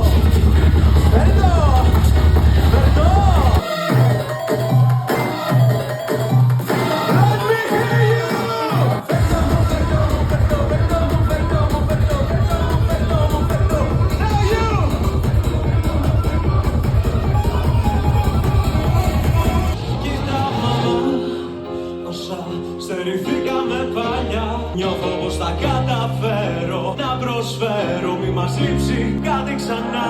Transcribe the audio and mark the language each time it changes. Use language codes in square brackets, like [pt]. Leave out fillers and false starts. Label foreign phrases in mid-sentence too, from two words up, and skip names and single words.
[el] Φέρτο. Φέρτο. [en] Let me hear you. [el] Φέρτο μου, φέρτο μου, φέρτο, φέρτο μου, φέρτο μου, φέρτο, φέρτο μου, φέρτο μου, φέρτο. [en] Now you. [el] Κοίτα μαμά, όσα στερηθήκαμε παλιά, νιώθω πως θα καταφέρω να προσφέρω, μη μας λείψει κάτι ξανά.